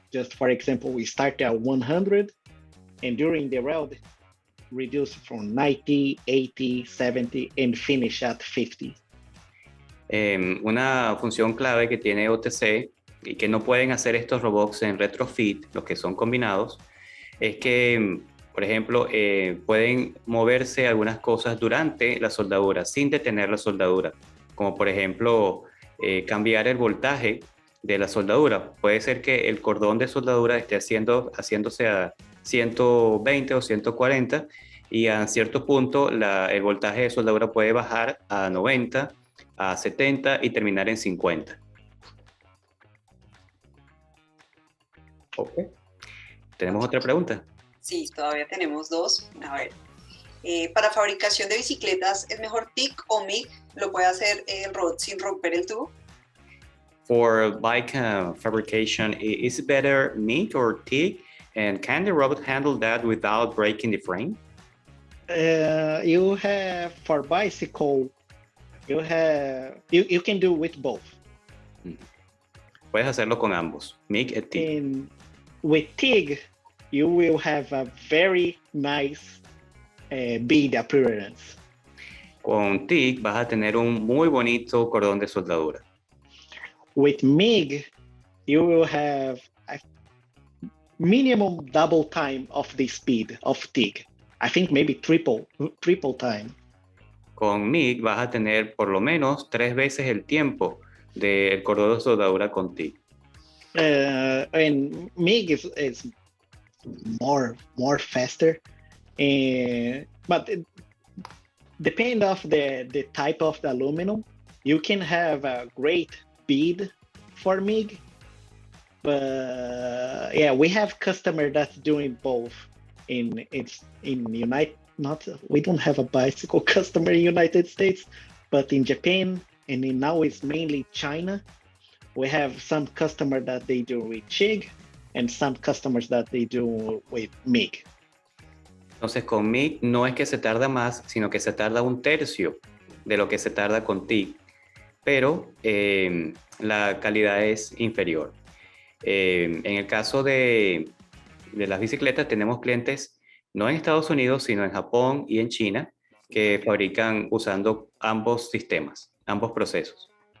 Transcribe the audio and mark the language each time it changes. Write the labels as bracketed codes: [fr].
[en] Just for example, we start at 100 and during the weld, reduce from 90, 80, 70 and finish at 50. [es] Una función clave que tiene OTC y que no pueden hacer estos robots en retrofit, los que son combinados, es que, por ejemplo, pueden moverse algunas cosas durante la soldadura, sin detener la soldadura, como por ejemplo, cambiar el voltaje de la soldadura. Puede ser que el cordón de soldadura esté haciéndose a 120 o 140 y a cierto punto el voltaje de soldadura puede bajar a 90, a 70 y terminar en 50. Ok. ¿Tenemos otra pregunta? Sí, todavía tenemos dos. A ver. Para fabricación de bicicletas, ¿es mejor TIG o MIG? ¿Lo puede hacer el robot sin romper el tubo? [en] For bike fabrication, is it better MIG or TIG? And can the robot handle that without breaking the frame? You have, for bicycle, you can do with both. [es] Puedes hacerlo con ambos, MIG y TIG. [en] And with TIG, you will have a very nice bead appearance. [es] Con TIG vas a tener un muy bonito cordón de soldadura. [en] With MIG, you will have a minimum double time of the speed of TIG. I think maybe triple time. [es] Con MIG vas a tener por lo menos 3 veces el tiempo del cordón de soldadura con TIG. [en] And MIG is more faster, but depend of the type of the aluminum, you can have a great bead for MIG. But yeah, we have customer that's doing both. In United, we don't have a bicycle customer in United States, but in Japan and now it's mainly China. We have some customer that they do with TIG and some customers that they do with MIG. [es] Entonces con MIG no es que se tarda más, sino que se tarda 1/3 de lo que se tarda con TIG, pero la calidad es inferior. En el caso de las bicicletas tenemos clientes no en Estados Unidos, sino en Japón y en China, que fabrican usando ambos sistemas, ambos procesos.